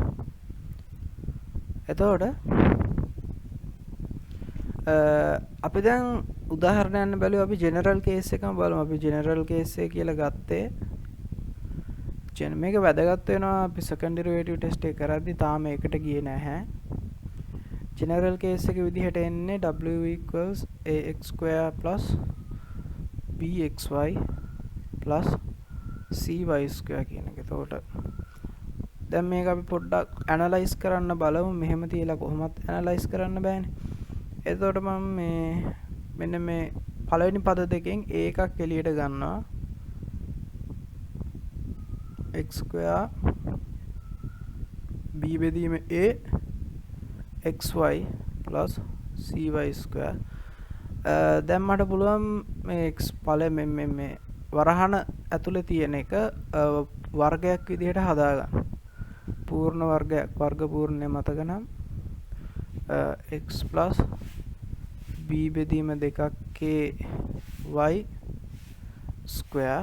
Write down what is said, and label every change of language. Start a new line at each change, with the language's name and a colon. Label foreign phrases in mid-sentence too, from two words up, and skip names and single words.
Sinhala: එතකොට අපි දැන් උදාහරණයක් බැලුවා. අපි
English: general case
Sinhala: එකම බලමු. අපි
English: general case
Sinhala: එක කියලා ගත්තේ මේක වැදගත් වෙනවා. අපි
English: second derivative test
Sinhala: එක කරද්දි තාම ඒකට ගියේ නැහැ.
English: general case
Sinhala: එක විදිහට එන්නේ
English: w equals ax square plus bxy plus cy square
Sinhala: කියන එක. එතකොට දැන් මේක අපි පොඩ්ඩක් ඇනලයිස් කරන්න බලමු. මෙහෙම තියලා කොහොමත් ඇනලයිස් කරන්න බෑනේ. එතකොට මම මෙන්න මේ පළවෙනි පද දෙකෙන් a එකක් එළියට ගන්නවා.
English: x square b බෙදීම a xy plus cy square.
Sinhala: දැන් මට පුළුවන් මේ x පළවෙනි මේ වරහන ඇතුලේ තියෙන එක වර්ගයක් විදිහට හදාගන්න. පූර්ණ වර්ගයක් වර්ග පූර්ණය මතක නම්
English: x plus b
Sinhala: බෙදීම
English: 2k y square.